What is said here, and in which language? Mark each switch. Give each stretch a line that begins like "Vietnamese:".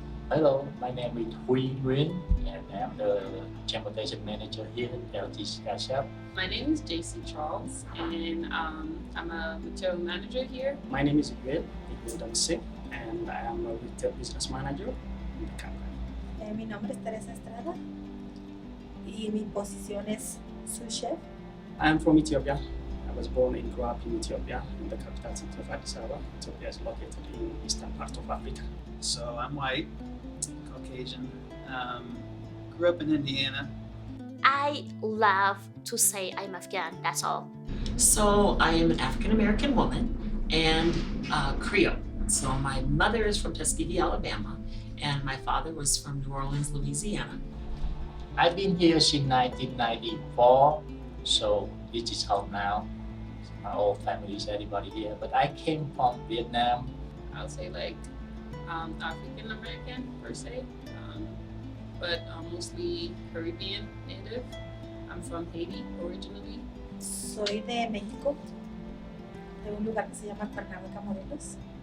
English: Hello, my name is Huy Nguyen, and I'm the Transportation Manager here at LG Sky Chef. My name is JC Charles, and I'm a Material Manager here. My name is Yuel Dongse, and I am a Retail Business Manager in the company.
Spanish: Mi nombre es Teresa Estrada y mi posición es sous chef.
English: I am from Ethiopia. I was born and grew up in Ethiopia, in the capital city of Addis Ababa. Ethiopia is located in eastern part of Africa. So I'm white, Caucasian, grew up in Indiana. I love to say I'm Afghan, that's all. So I am an African American woman and Creole. So my mother is from Tuskegee, Alabama, and my father was from New Orleans, Louisiana. I've been here since 1994, so this is home now. My whole family is everybody here, but I came from Vietnam. I'll say like African American per se, but mostly Caribbean native. I'm from Haiti originally.
Spanish: Soy de México, de un lugar que se llama Cuernavaca, Morelos.